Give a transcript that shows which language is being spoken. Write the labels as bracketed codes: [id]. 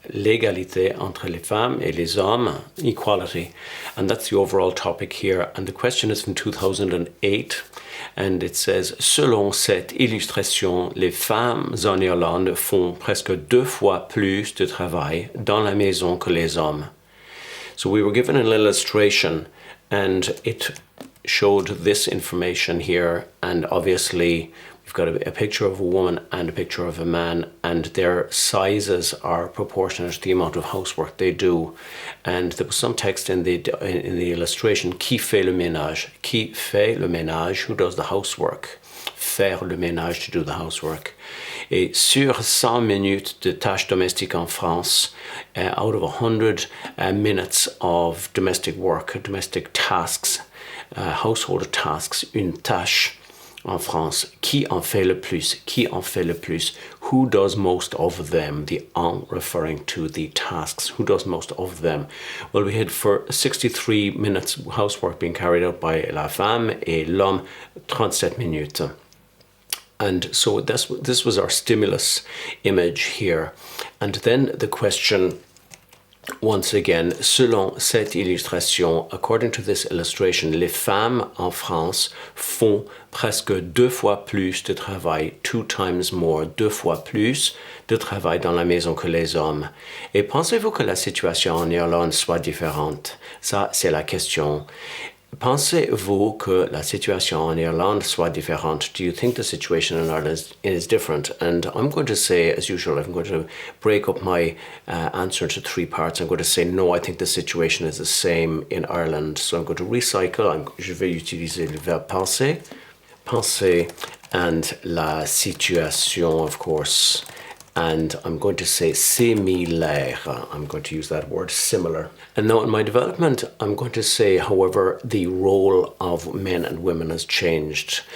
[fr] L'égalité entre les femmes et les hommes, equality. [en] And that's the overall topic here. And the question is from 2008. And it says, [fr] selon cette illustration, les femmes en Irlande font presque 2 fois plus de travail dans la maison que les hommes. [en] So we were given an illustration and it showed this information here, and obviously we've got a picture of a woman and a picture of a man, and their sizes are proportionate to the amount of housework they do. And there was some text in the illustration, [fr] qui fait le ménage? Qui fait le ménage? [en] Who does the housework? [fr] Faire le ménage, [en] to do the housework. [fr] Et sur 100 minutes de tâches domestiques en France, [en] out of 100 minutes of domestic work, domestic tasks, household tasks, [fr] une tâche en France, qui en fait le plus? Qui en fait le plus? [en] Who does most of them? The en referring to the tasks. Who does most of them? Well, we had for 63 minutes housework being carried out by [fr] la femme et l'homme [en] 37 minutes. And so this was our stimulus image here. [fr] And then the question, once again, selon cette illustration, [en] according to this illustration, [fr] les femmes en France font presque 2 fois plus de travail, [en] 2 times more, [fr] 2 fois plus de travail dans la maison que les hommes. Et pensez-vous que la situation en Irlande soit différente? Ça, c'est la question. Pensez-vous que la situation en Irlande soit différente? [en] Do you think the situation in Ireland is different? And I'm going to say, as usual, I'm going to break up my answer into 3 parts. I'm going to say, no, I think the situation is the same in Ireland. So I'm going to recycle. [fr] Je vais utiliser le verbe penser. [en] Penser and la situation, of course. And I'm going to say similaire. I'm going to use that word, similar. And now in my development, I'm going to say, however, the role of men and women has changed.